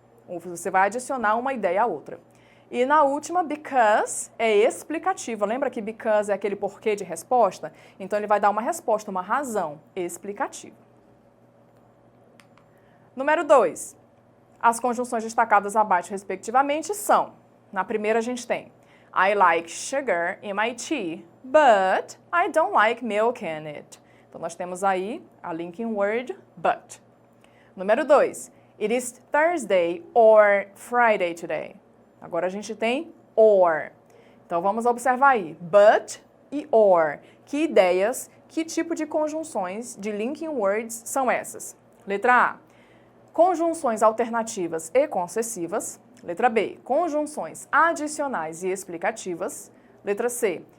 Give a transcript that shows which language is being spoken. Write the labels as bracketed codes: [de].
[pt] Você vai adicionar uma ideia à outra. E na última, because é explicativa. Lembra que because é aquele porquê de resposta? Então, ele vai dar uma resposta, uma razão explicativa. Número 2. As conjunções destacadas abaixo, respectivamente, são... Na primeira, a gente tem [en] I like sugar in my tea, but I don't like milk in it. [pt] Então, nós temos aí a linking word but. Número 2. [en] It is Thursday or Friday today. [pt] Agora a gente tem or. Então, vamos observar aí. But e or. Que ideias, que tipo de conjunções de linking words são essas? Letra A. Conjunções alternativas e concessivas. Letra B. Conjunções adicionais e explicativas. Letra C.